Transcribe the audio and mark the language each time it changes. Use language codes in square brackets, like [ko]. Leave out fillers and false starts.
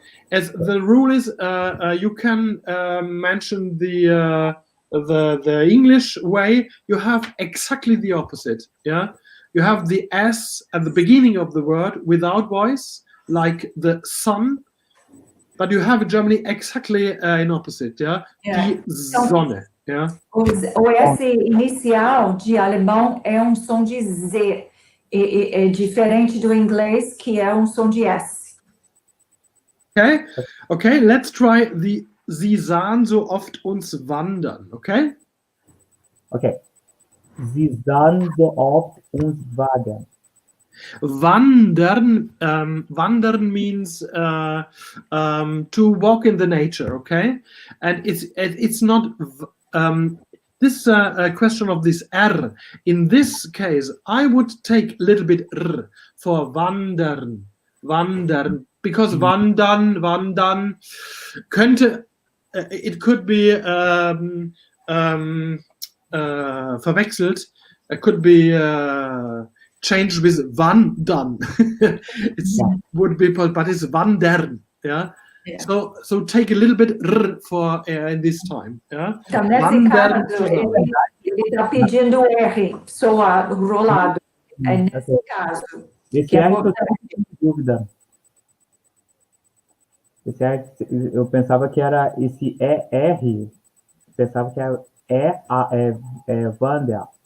[en] As the rule is, you can mention the English way, you have exactly the opposite, yeah? you have the S at the beginning of the word without voice, like the sun, but you have in Germany exactly in opposite, yeah? [de] Die Sonne, yeah? [pt] O S inicial de alemão é um som de Z, é diferente do inglês, que é um som de S. [en] Okay, let's try the [de] Sie sahen so oft uns wandern, [en] okay? Okay. [de] Sie sahen so oft uns wandern. [en] Wandern means to walk in the nature, okay? And it's not this a question of this R. In this case, I would take a little bit R for wandern, because [de] wandern könnte, [en] it could be [de] verwechselt. [en] It could be changed with wandern. Would be, but it's wandern. Yeah. So take a little bit R for in this time. Yeah. [pt] Então, nesse caso, ele está pedindo R, soado, rolado. É nesse caso. Esse R que eu tenho dúvida. Esse R, eu pensava que era esse ER, pensava que era Wander.